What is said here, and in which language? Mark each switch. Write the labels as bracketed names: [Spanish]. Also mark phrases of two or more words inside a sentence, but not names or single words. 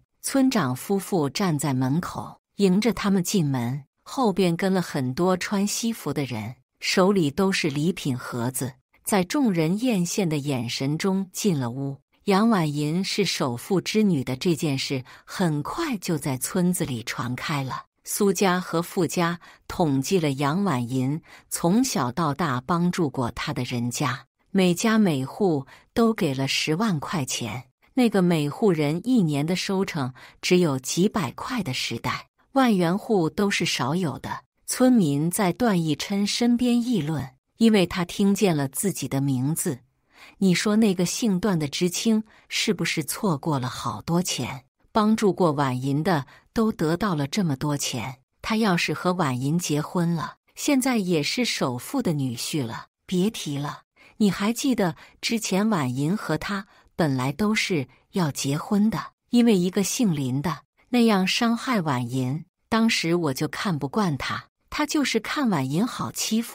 [Chinese] 村長夫婦站在門口，迎着他們進門，後邊跟了很多穿西服的人，手裡都是禮品盒子，在眾人豔羨的眼神中進了屋。楊婉銀是首富之女的這件事很快就在村子裡傳開了。蘇家和傅家統計了楊婉銀從小到大幫助過她的人家，每家每戶都給了10萬塊錢。那個每戶人一年的收成只有幾百塊的時代，萬元戶都是少有的。村民在段奕琛身邊議論，因為他聽見了自己的名字。你說那個姓段的知青是不是錯過了好多錢？幫助過婉銀的都得到了這麼多錢，他要是和婉銀結婚了，現在也是首富的女婿了。別提了，你還記得之前婉銀和他本來都是要結婚的，因為一個姓林的那樣傷害婉銀，當時我就看不慣他就是看婉銀好欺負。